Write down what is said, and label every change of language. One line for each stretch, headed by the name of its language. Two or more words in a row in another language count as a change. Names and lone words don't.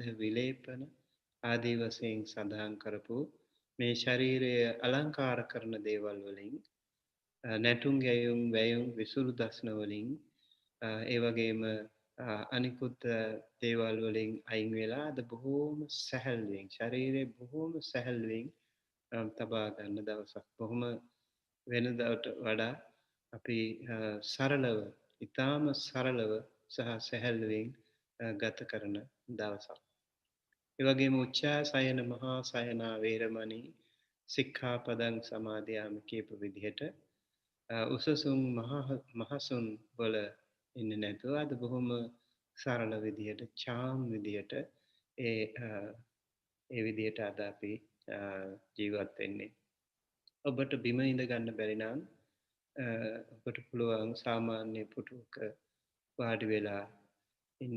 Sinhala: විලේපන ආදී වශයෙන් සඳහන් කරපු මේ ශරීරය අලංකාර කරන දේවල් වලින් නැටුම් ගැයුම් වැයුම් විසුරු දස්න වලින් ඒ වගේම අනිකුත් දේවල් වලින් අයින් වෙලා අද බොහෝම සැහැල්ලුවෙන් ශරීරය බොහෝම සැහැල්ලුවෙන් තබා ගන්න දවසක්. බොහොම වෙනදාට වඩා අපි සරලව ඉතාම සරලව සහ සැහැල්ලුවෙන් ගත කරන දවසක්. ඒ වගේම
Pali: උච්චාසයන මහා සයනා වේරමණී සික්ඛාපදං සමාදියාමි
Sinhala: කියපු විදිහට උසසුන් මහසුන් වල ඉන්නේ නැතුව අද බොහොම සරල විදිහට චාම් විදිහට ඒ විදිහට අද අපි ජීවත් වෙන්නේ. ඔබට බිම ඉඳ ගන්න බැරි නම් ඔබට පුළුවන් සාමාන්‍ය පුටුවක වාඩි වෙලා ඉන්න.